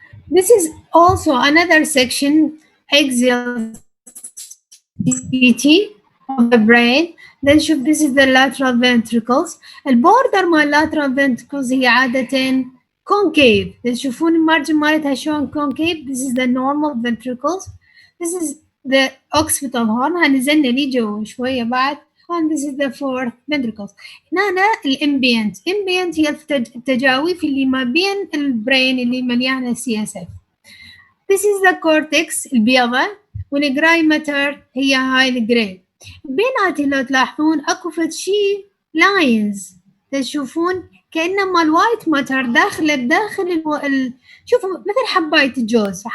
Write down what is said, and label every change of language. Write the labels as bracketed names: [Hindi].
[English] This is also another section axial CT of the brain. Then [Arabic] شوف [English] this is the lateral ventricles. [Arabic] البوردر مال lateral ventricles هي عادة concave. تشوفون المارجن مالتها شلون concave. [English] This is the normal ventricles. This is the occipital horn. [Arabic] هنزلنا لي جوا شوية بعد. [English] And this is the fourth ventricles. [Arabic] هنا الامبيانت. امبيانت هي التجاويف اللي ما بين البرين اللي مليانة CSF. [English] This is the cortex [Arabic] البيضة والجراي ماتر هي هاي الجراي. بيناتهم لو تلاحظون اكو فد شي لاينز تشوفون كأنه مال وايت ماتر داخل شوفوا مثل حباية الجوز.